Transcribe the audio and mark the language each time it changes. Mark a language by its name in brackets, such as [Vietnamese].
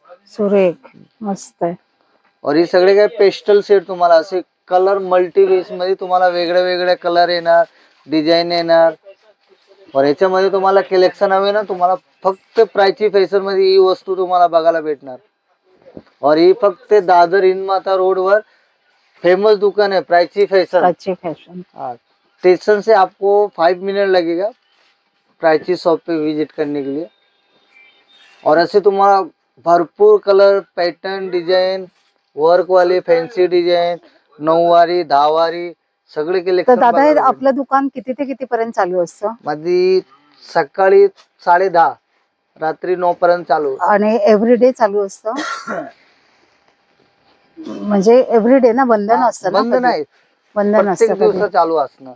[Marathi] सुरेख मस्त आहे. और हे सगळे काय पेस्टल सेट तुम्हाला असे कलर मल्टीवेस मध्ये तुम्हाला वेगळे वेगळे कलर येणार, डिझाईन येणार. और याच्यामध्ये तुम्हाला कलेक्शन हवे ना, तुम्हाला फक्त प्राची फॅशन मध्ये ही वस्तू तुम्हाला बघायला भेटणार. और ही फक्त दादर हिंदमाता रोड वर फेमस दुकान है Prachi fashion. Prachi fashion. [Hindi] Station से आपको 5 मिनट लगेगा प्राची शॉप पे विजिट करने के लिए. [Marathi] और ऐसे तुम्हारा भरपूर कलर, पैटर्न, डिजाइन, वर्क वाले फैंसी डिजाइन, 9वारी 10वारी सगळे कलेक्शन. तर दादा हे आपलं दुकान किती ते किती पर्यंत चालू असतं? मध्ये सकाळी 10:30 रात्री 9 पर्यंत चालू. आणि एव्हरीडे चालू असतं? म्हणजे एव्हरीडे ना, बंद नसतं? बंद नाही. बंधन असतं प्रत्येक कधी? दिवस चालू असणार.